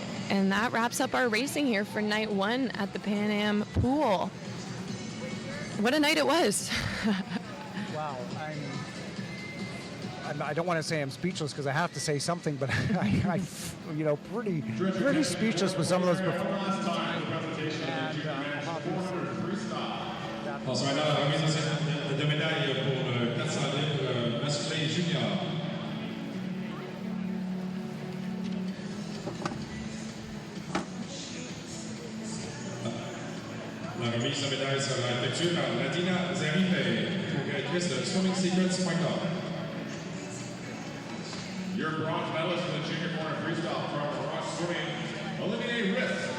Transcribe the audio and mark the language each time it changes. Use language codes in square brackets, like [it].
[en] And that wraps up our racing here for night one at the Pan Am pool. What a night it was. Wow, I don't want to say I'm speechless because I have to say something, but I you know, pretty speechless with some of those performances. [fr] Also, maintenant, la remise de médailles pour le 400 livres masculin junior. La remise de médaille sera effectuée par Nadina Zerife, directrice de swimmingSecrets.com. [en] Your bronze medalist in the junior 400 freestyle from Ross Swimming, Olivier Riss.